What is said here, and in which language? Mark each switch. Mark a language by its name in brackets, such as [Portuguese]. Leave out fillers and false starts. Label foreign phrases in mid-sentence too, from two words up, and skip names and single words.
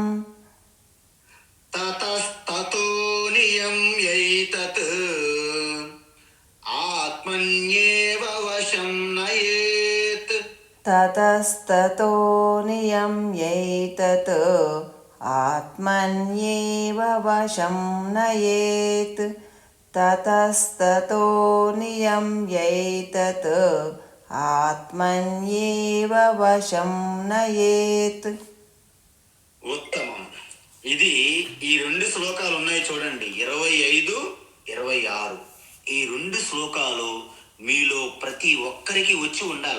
[Sanskrit] తతస్తతో నియమ్యైతత్, ఆత్మన్యేవ వశం నయేత్, తతస్తతో నియమ్యైతత్, ఆత్మన్యేవ వశం నయేత్ తతస్తతో నియమ్యైతత్ ఆత్మన్యేవ వశం నయేత్. [Telugu] ఉత్తమం. ఇది ఈ 2 శ్లోకాలు ఉన్నాయి చూడండి, 25, 26. ఈ 2 శ్లోకాలు మీలో ప్రతి ఒక్కరికి వచ్చి ఉండాలి.